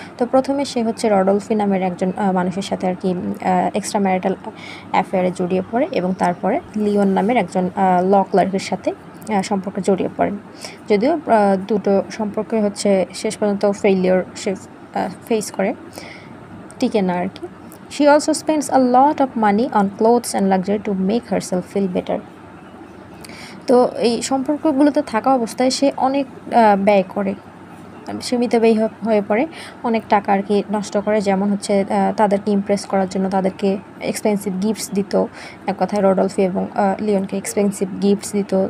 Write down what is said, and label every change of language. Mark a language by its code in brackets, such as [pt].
[bn] তো প্রথমে সে হচ্ছে রডলফি নামের একজন মানুষের সাথে আর কি এক্সট্রা ম্যারিটাল অ্যাফেয়ারে জড়িয়ে পড়ে এবং তারপরে লিওন নামের একজন ল ক্লার্কের সাথে সম্পর্কে জড়িয়ে পড়েন। যদিও দুটো সম্পর্কে হচ্ছে শেষ পর্যন্ত ফেইলিওর সে ফেস করে, টিকে না আর কি। [en] She also spends a lot of money on clothes and luxury to make herself feel better. [bn] তো এই সম্পর্কগুলোতে থাকা অবস্থায় সে অনেক ব্যয় করে, সীমিত ব্যয় হয়ে পড়ে, অনেক টাকা আর কি নষ্ট করে। যেমন হচ্ছে তাদেরকে ইমপ্রেস করার জন্য তাদেরকে এক্সপেন্সিভ গিফটস দিত, এক কথায় রডলফি এবং লিওনকে এক্সপেন্সিভ গিফটস দিত।